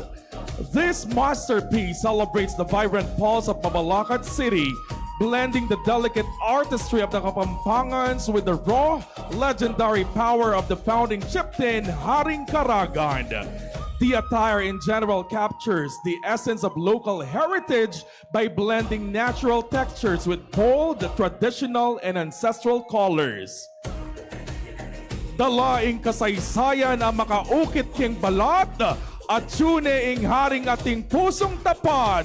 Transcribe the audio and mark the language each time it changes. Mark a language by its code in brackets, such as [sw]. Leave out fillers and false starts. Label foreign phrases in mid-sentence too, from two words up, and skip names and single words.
[en] This masterpiece celebrates the vibrant pulse of Mabalacat City, blending the delicate artistry of the Kapampangans with the raw, legendary power of the founding chieftain Haring Karagan. The attire in general captures the essence of local heritage by blending natural textures with bold, traditional, and ancestral colors. [pam] Dalaing kasaysayan ang makaukit king balat at tune ing haring ating pusong tapat.